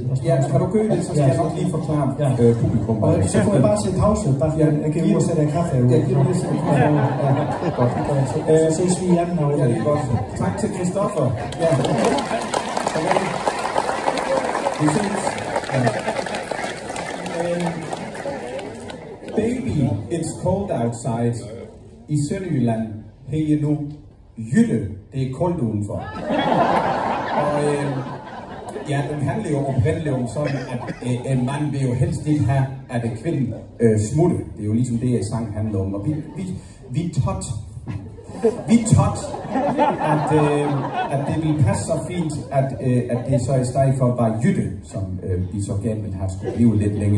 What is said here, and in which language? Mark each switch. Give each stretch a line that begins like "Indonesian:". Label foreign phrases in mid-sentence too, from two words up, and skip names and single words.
Danish: Ja, kan du gøre det, så skal jeg nok lige forklare publikum. Og så får jeg bare til pause, bare fordi jeg kan ud og sætte en kaffe herude. Ja, giv du det så godt. Så ses vi i anden herude. Ja, det er godt. Tak til Christoffer. Ja. Vi ses.
English: Baby, it's cold outside.
Danish: I Sønderjylland hedder nu Jytte, det er koldt udenfor. Og ja, den handler jo oprindeligt om sådan, at en mand vil jo helst ikke have, at en kvinde smutte. Det er jo ligesom det, sang handler om. Og vi tot, at det ville passe så fint, at det så i stedet for var Jytte, som vi så gerne ville have skulle blive lidt længe.